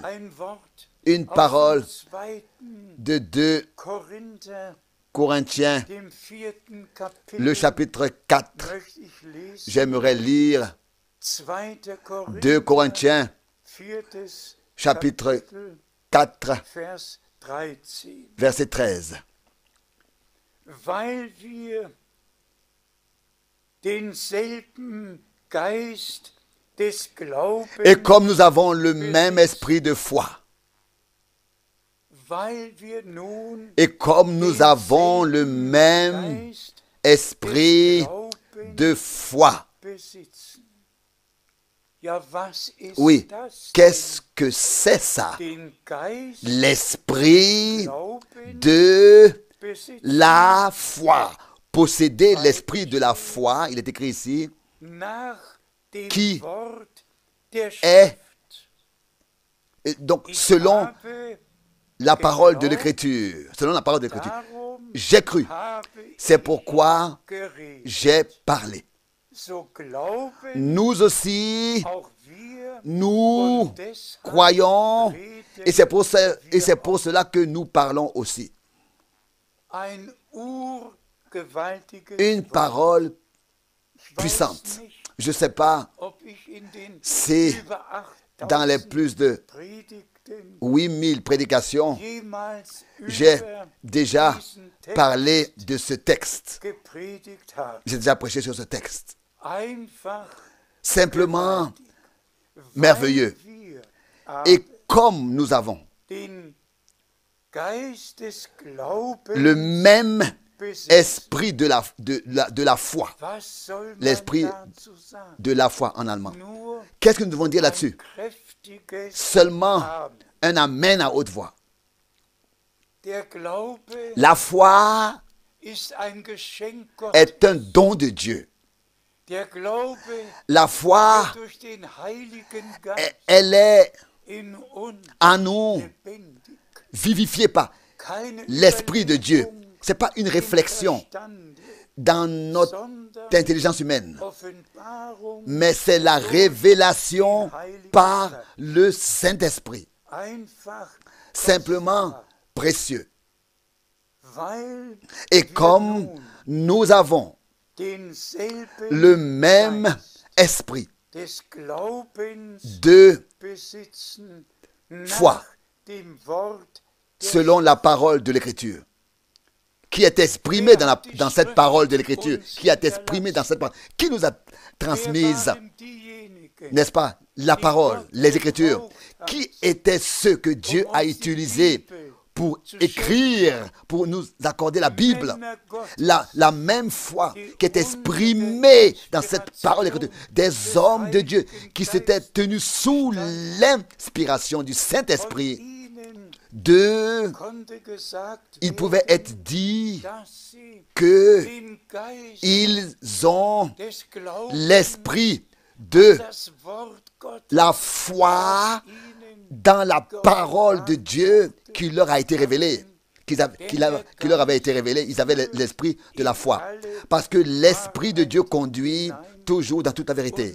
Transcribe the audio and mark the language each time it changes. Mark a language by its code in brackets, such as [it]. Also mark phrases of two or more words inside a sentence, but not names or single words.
[fr] Une parole de 2 Corinthiens, le chapitre 4. J'aimerais lire 2 Corinthiens, chapitre 4, verset 13. [de] Weil wir denselben Geist des Glaubens, [fr] Et comme nous avons le même esprit de foi, [de] weil wir nun [fr] et comme nous avons le même [de] Geist [fr] esprit de foi. [de] besitzen. Ja, was ist [fr] Oui, [de] das? [fr] qu'est-ce que c'est ça? [de] Den Geist [fr] L'esprit [de] Glauben [fr] de [de] besitzen. [fr] la foi. Posséder l'esprit de la foi, il est écrit ici, [de] Nach dem [fr] qui [de] Wort der [fr] est, [de] Schrift. [fr] et donc [de] Ich [fr] selon [de] habe [fr] la parole de l'Écriture, selon la parole de l'Écriture, [de] darum [fr] j'ai cru, [de] habe [fr] c'est [de] ich [fr] pourquoi [de] geredet. [fr] j'ai parlé. [de] So glauben [fr] Nous aussi, [de] auch wir [fr] nous [de] und deshalb [fr] croyons, [de] reden [fr] et c'est pour [de] wir [fr] cela que nous parlons aussi. [de] ein urgewaltiges [fr] Une [de] Wort. [fr] parole [de] Ich weiß [fr] puissante. [de] nicht, [fr] Je ne sais pas, [de] ob ich in den [fr] c'est [de] über 8000 [fr] dans les plus de [de] Predigten [fr] 8000 prédications, [de] jemals [fr] j'ai [de] über [fr] déjà [de] diesen Text [fr] parlé de ce texte. [de] gepredigt habe. [fr] J'ai déjà prêché sur ce texte. [de] Einfach [fr] Simplement [de] weil [fr] merveilleux. [de] wir [fr] Et comme nous avons [de] den Geist des Glaubens [fr] le même [de] besitzen, [fr] esprit de la foi, [de] was soll man [fr] l'esprit [de] dazu sagen? [fr] de la foi en allemand. [de] Nur [fr] Qu'est-ce que nous devons dire [de] ein [fr] là-dessus? [de] kräftiges [fr] Seulement [de] Amen. [fr] un amen à haute voix. [de] Der Glaube [fr] La foi [de] ist ein Geschenk Gottes. [fr] est un don de Dieu. [de] Der Glaube [fr] La foi, [de] wird durch den Heiligen Geist [fr] elle est [de] in uns [fr] en nous [de] lebendig. [fr] vivifiée par [de] Keine [fr] l'Esprit de Dieu. [de] Überlegung [fr] Ce n'est pas une [de] im [fr] réflexion [de] Verstande, [fr] dans notre [de] sondern [fr] intelligence humaine, [de] Offenbarung [fr] mais c'est la révélation par le Saint-Esprit. [de] einfach [fr] Simplement précieux. [de] weil [fr] Et [de] wir [fr] comme [de] nun [fr] nous avons [de] denselben [fr] le même [de] Geist [fr] esprit [de] des Glaubens [fr] de [de] besitzen [fr] foi, [de] nach dem Wort der [fr] selon la parole de l'Écriture, qui est exprimée dans cette parole de l'Écriture, qui est exprimée dans cette parole, qui nous a transmise, [de] waren diejenigen, [fr] n'est-ce pas, la parole, les Écritures, qui étaient ceux que Dieu a utilisés pour écrire, pour nous accorder la Bible. La même foi qui est exprimée dans cette parole d'Écriture, des hommes de Dieu qui s'étaient tenus sous l'inspiration du Saint-Esprit, d'eux, [de] konnte gesagt [fr] il pouvait être dit [de] dass sie [fr] que [de] den Geist [fr] ils ont [de] des Glaubens, [fr] l'esprit de [de] das Wort Gottes [fr] la foi [de] ihnen [fr] dans la parole de Dieu qui leur a été révélée, qui leur avait été révélée. Ils avaient l'esprit de la foi. Parce que l'esprit de Dieu conduit toujours dans toute la vérité.